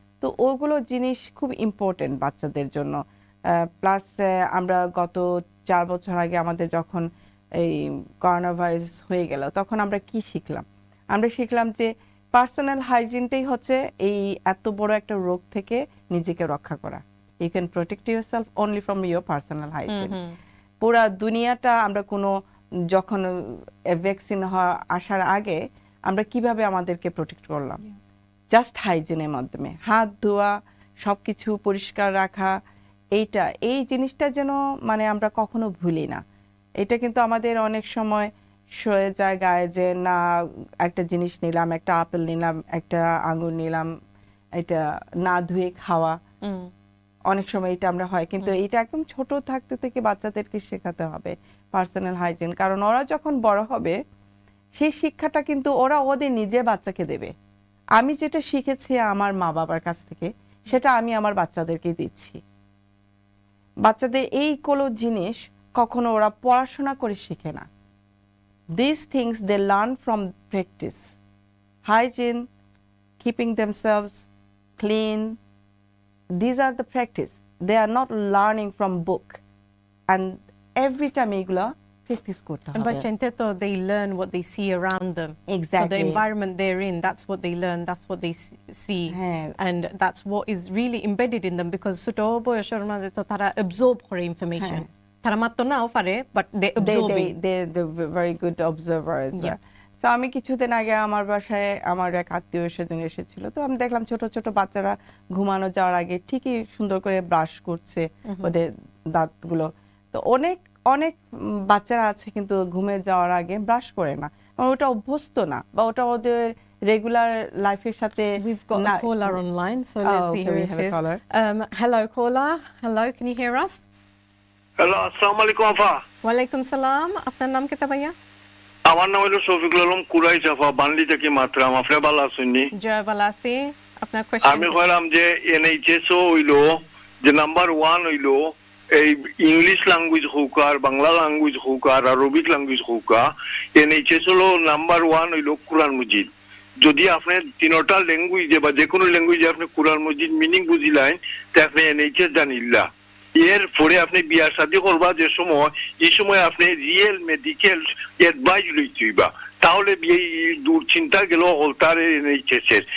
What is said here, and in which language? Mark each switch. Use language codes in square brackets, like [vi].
[bn] তো ওগুলো জিনিস খুব ইম্পর্টেন্ট বাচ্চাদের জন্য। প্লাস আমরা গত 4 বছর আগে আমাদের যখন এই করোনা ভাইরাস হয়ে গেল তখন আমরা কি শিখলাম? আমরা শিখলাম যে পার্সোনাল হাইজিনটাই হচ্ছে এই এত বড় একটা রোগ থেকে নিজেকে রক্ষা করা। [en] You can protect yourself only from your personal hygiene. [bn] পুরা দুনিয়াটা আমরা কোনো যখন ভ্যাকসিন আসার আগে আমরা কিভাবে আমাদেরকে প্রোটেক্ট করলাম? জাস্ট হাইজিনের মাধ্যমে, হাত ধোয়া, সবকিছু পরিষ্কার রাখা, এই জিনিসটা যেন মানে আমরা কখনো ভুলি না। এটা কিন্তু আমাদের অনেক সময় সয়ে যায় গায়ে যে না একটা জিনিস নিলাম, একটা আপেল নিলাম, একটা আঙ্গুর নিলাম, এটা না ধুয়ে খাওয়া, অনেক সময় এটা আমরা হয়। কিন্তু এটা একদম ছোট থাকতে থেকে বাচ্চাদেরকে শেখাতে হবে পার্সোনাল হাইজিন, কারণ ওরা যখন বড় হবে সেই শিক্ষাটা কিন্তু ওরা ওদের নিজে বাচ্চাকে দেবে। আমি যেটা শিখেছি আমার মা বাবার কাছ থেকে সেটা আমি আমার বাচ্চাদেরকে দিচ্ছি। বাচ্চাদের এইগুলো জিনিস কখনো ওরা পড়াশোনা করে শিখে না। [en] These things they learn from practice. Hygiene, keeping themselves clean, these are the practice. They are not learning from book. And every time [bn] এগুলা practice করতে হবে। [en] But they learn what they see around them. Exactly. So the environment they're in, that's what they learn, that's what they see. And that's what is really embedded in them, because [bn] ছোট বয়সের মধ্যে তো তারা absorb করে information. তারা মাত্র নাও পারে, [en] but they absorbing. They're very good observer as well. [bn] So আমি কিছুদিন আগে আমার বাসায় আমার এক আত্মীয় স্বজন এসেছিল, তো আমি দেখলাম ছোট ছোট বাচ্চারা ঘুমানো যাওয়ার আগে ঠিকই সুন্দর করে ব্রাশ করছে ওদের দাঁতগুলো। তো অনেক অনেক বাচ্চারা আছে কিন্তু ঘুমে যাওয়ার আগে ব্রাশ করে না, ওটা অভ্যস্ত না বা ওটা ওদের রেগুলার লাইফের সাথে। [en] We've got a caller online, so let's see who it is. Hello caller, hello, can you hear us? [bn] Hello, আসসালামু আলাইকুম আফা। ওয়ালাইকুম সালাম, আপনার নাম কি ভাইয়া? আমার নাম হলো শফিকুল আলম কুরাই চাফা, বানলি থেকে মাত্রাম। আপনি ভালো আছেন নি? জয় ভালো আছি। আপনার কোশ্চেন? আমি কইলাম যে এনএইচএস হইলো যে নাম্বার 1 হইলো এই ইংলিশ ল্যাঙ্গুয়েজ হোক আর বাংলা ল্যাঙ্গুয়েজ হোক আর আরবিক ল্যাঙ্গুয়েজ হোক এনএইচএস হলো নাম্বার 1 হইলো কোরআন মজিদ যদি আপনি তিনটা ল্যাঙ্গুয়েজে বা যে কোনো ল্যাঙ্গুয়েজে আপনি কোরআন মজিদ মিনিং বুঝিলেন তা আপনি এনএইচএস জানিল্লা এর পরে আপনি বিয়া শাদী করবা যে সময় এই সময় আপনি রিয়েল মেডিকেল অ্যাডভাইস লইতেইবা তাহলে এই দুশ্চিন্তা গেল হলতার এনএইচএস